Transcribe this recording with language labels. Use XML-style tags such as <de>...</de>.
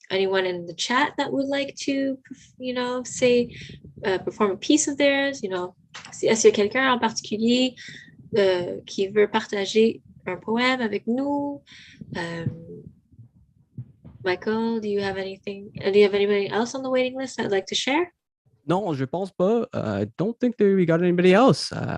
<en>Anyone in the chat that would like to, say, perform a piece of theirs?</en> <fr>Est-ce qu'il y a quelqu'un en particulier qui veut partager un poème avec nous?</fr> <en>Michael, do you have anything? Do you have anybody else on the waiting list that'd like to share?</en> <fr>Non, je pense pas.</fr> <en>Don't think that we got anybody else.</en>